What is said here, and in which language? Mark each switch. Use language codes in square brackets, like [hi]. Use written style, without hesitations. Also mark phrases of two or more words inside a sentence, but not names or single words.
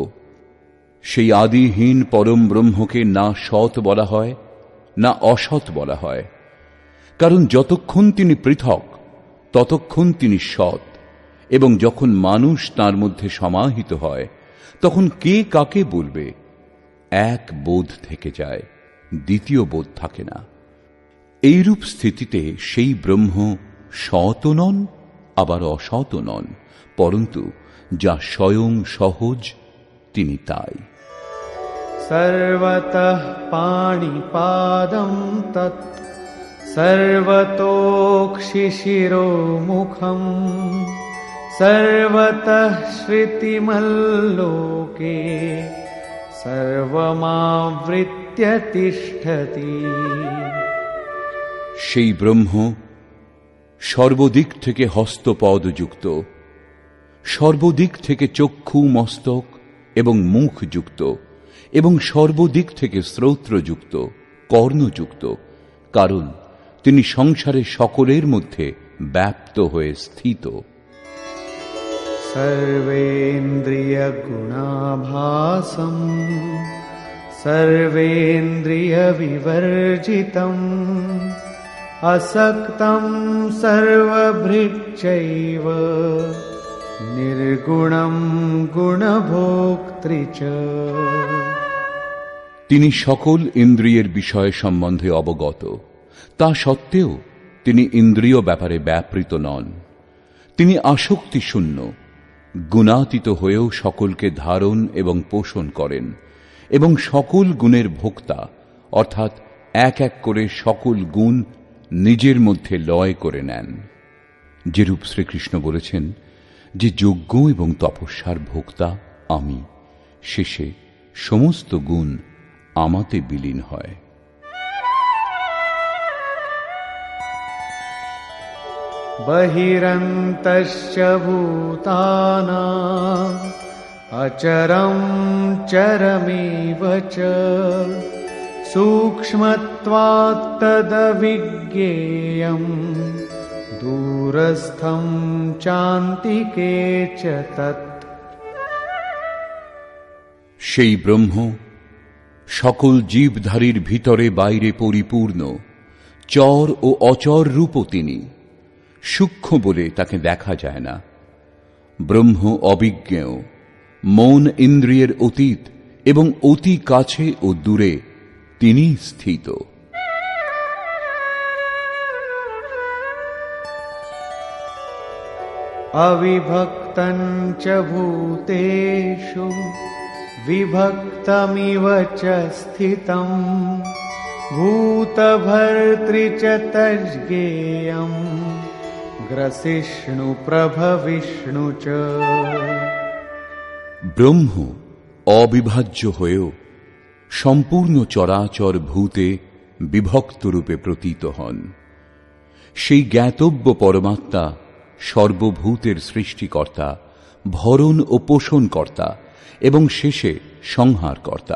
[bn] সেই আদিহীন পরম ব্রহ্মকে না সৎ বলা হয় না অসৎ বলা হয়, কারণ যতক্ষণ তিনি পৃথক ততক্ষণ তিনি সৎ, এবং যখন মানুষ তার মধ্যে সমাহিত হয় তখন কে কাকে বলবে? এক বোধ থেকে যায়, দ্বিতীয় বোধ থাকে না। এইরূপ স্থিতিতে সেই ব্রহ্ম সৎ নন, আবার অসৎ নন, পরন্তু যা স্বয়ং সহজ তিনি তাই। [sa] सर्वतः पाणिपादं तत् सर्वतोक्षिशिरोमुखम् सर्वतः श्रुतिमल्लोके सर्वमावृत्य तिष्ठति। [bn] সেই ব্রহ্ম সর্বদিক থেকে হস্তপদযুক্ত, সর্বদিক থেকে চক্ষু মস্তক এবং মুখ যুক্ত, এবং সর্বদিক থেকে শ্রোত্রযুক্ত, কর্ণযুক্ত, কারণ তিনি সংসারের সকলের মধ্যে ব্যাপ্ত হয়ে স্থিত। [sa] सर्वेन्द्रिय गुणाभासं सर्वेन्द्रिय विवर्जितं असक्तं सर्वभृच्चैव निर्गुणं गुणभोक्तृ च। [bn] তিনি সকল ইন্দ্রিয়ের বিষয় সম্বন্ধে অবগত, তা সত্ত্বেও তিনি ইন্দ্রিয় ব্যাপারে ব্যাপৃত নন। তিনি আসক্তি শূন্য, গুণাতীত হয়েও সকলকে ধারণ এবং পোষণ করেন, এবং সকল গুণের ভোক্তা, অর্থাৎ এক এক করে সকল গুণ নিজের মধ্যে লয় করে নেন। যেরূপ শ্রীকৃষ্ণ বলেছেন যে যজ্ঞ এবং তপস্যার ভোক্তা আমি, শেষে সমস্ত গুণ আমাতে বিলীন হয়। [sa] बहिरन्तश्च भूतानाम् अचरं चरमेव च सूक्ष्मत्वात् तदविज्ञेयम् दूरस्थं चान्तिके च तत्। [bn] সেই ব্রহ্ম সকল জীবধারীর ভিতরে বাইরে পরিপূর্ণ, চর ও অচর রূপও তিনি। সূক্ষ্ম বলে তাকে দেখা যায় না। ব্রহ্ম অবিজ্ঞেয়, মন ইন্দ্রিয়ের অতীত এবং অতি কাছে ও দূরে তিনি স্থিত। [sa] अविभक्तं च भूतेषु विभक्तमिव च स्थितं भूतभर्तृ च तज्ज्ञेयम् ग्रसिष्णु प्रभविष्णु च। [bn] ব্রহ্ম অবিভাজ্য হয়েও সম্পূর্ণ চরাচর ভূতে বিভক্ত রূপে প্রতীত হন। সেই জ্ঞাতব্য পরমাত্মা সর্বভূতের সৃষ্টিকর্তা, ভরণ ও পোষণকর্তা এবং শেষে সংহারকর্তা।